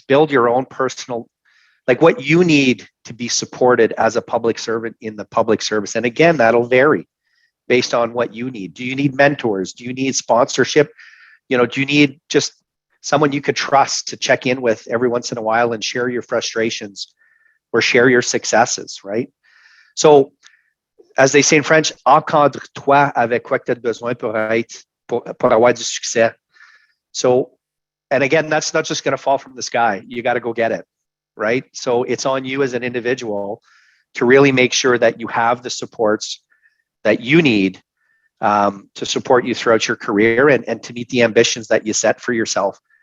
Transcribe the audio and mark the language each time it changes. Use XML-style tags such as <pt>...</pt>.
<en>Build your own personal, like what you need to be supported as a public servant in the public service. And again, that'll vary based on what you need. Do you need mentors? Do you need sponsorship? Do you need just someone you could trust to check in with every once in a while and share your frustrations or share your successes, right? So, as they say in French,</en> <fr>encadre-toi avec quoi tu as besoin pour avoir du succès.</fr> <en>So, and again, that's not just going to fall from the sky. You got to go get it, right? So it's on you as an individual to really make sure that you have the supports that you need to support you throughout your career and to meet the ambitions that you set for yourself.</en>